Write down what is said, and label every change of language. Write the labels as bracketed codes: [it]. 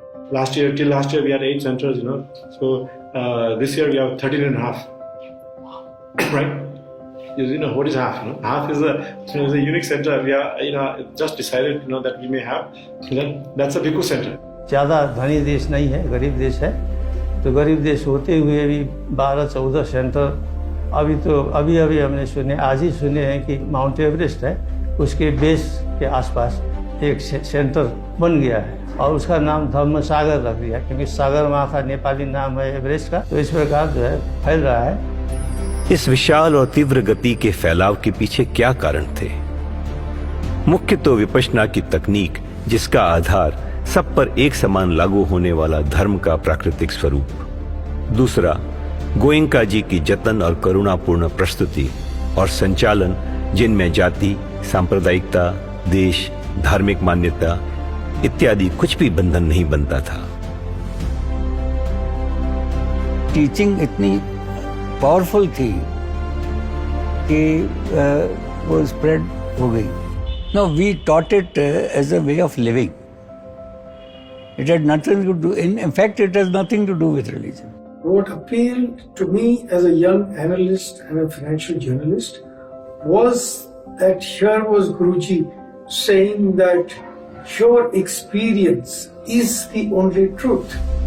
[en] Till last year we had 8 centers, So this year we have 13 and a half. Right? What is half? Half is a unique center. We are, just decided, that we may have. That's a Bhikkhu center. [hi] ज़्यादा धनी देश नहीं है, गरीब देश है. तो गरीब देश होते हुए भी 12-14 सेंटर अभी हमने सुने, आज ही सुने हैं कि माउंट एवरेस्ट है, उसके बेस के आसपास एक सेंटर बन गया है और उसका नाम धम्म सागर रख दिया, क्योंकि सागर माथा नेपाली नाम है एवरेस्ट का. तो इस प्रकार जो है फैल रहा है. इस विशाल और तीव्र गति के फैलाव के पीछे क्या कारण थे? मुख्य तो विपश्यना की तकनीक, जिसका आधार सब पर एक समान लागू होने वाला धर्म का प्राकृतिक स्वरूप. दूसरा, गोयंका जी की जतन और करुणापूर्ण प्रस्तुति और संचालन, जिनमें जाति, सांप्रदायिकता, देश, धार्मिक मान्यता इत्यादि कुछ भी बंधन नहीं बनता था. टीचिंग इतनी पावरफुल थी कि वो स्प्रेड हो गई. [en] No, we taught it as a way of living. It had nothing to do, in fact, it has nothing to do with religion. What appealed to me as a young analyst and a financial journalist was that here was Guruji saying that your experience is the only truth.